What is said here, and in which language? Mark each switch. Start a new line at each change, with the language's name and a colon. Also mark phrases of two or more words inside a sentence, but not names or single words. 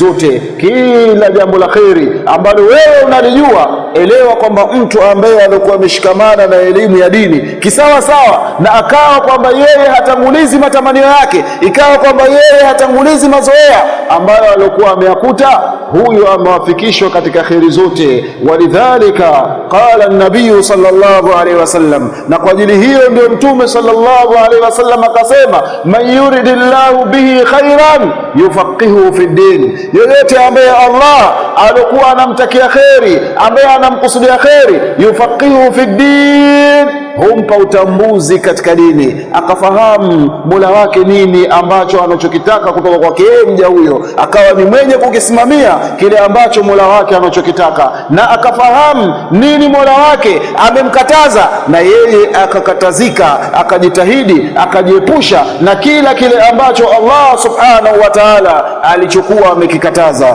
Swahili: Kila jambo la khairi ambalo wewe unalijua elewa kwamba mtu ambaye alikuwa ameshikamana na elimu ya dini kisawa sawa, na akawa kwamba yeye hatangulizi matamanio yake, ikawa kwamba yeye hatangulizi mazoea ambayo alikuwa ameyakuta, huyo amewafikishwa katika kheri zote.
Arabic: ولذلك قال النبي صلى الله عليه وسلم,
Swahili: na kwa ajili hiyo ndio Mtume
Arabic: صلى الله عليه وسلم
Swahili: akasema,
Arabic: من يرد الله به خيرا يفقهه في الدين,
Swahili: yoyote ambaye Allah alikuwa anamtakia kheri, ambaye anamkusudia kheri,
Arabic: يفقهه في
Swahili: din, humpa utambuzi katika dini, akafahamu Mola wake nini ambacho anachokitaka kutoka kwake mja huyo, akawa ni mwenye kukisimamia kile ambacho Mola wake anachokitaka, na akafahamu nini Mola wake amemkataza, na yeye akakatazika, akajitahidi, akajiepusha na kila kile ambacho Allah
Arabic: سبحانه وتعالى
Swahili: alichokuwa amekikataza.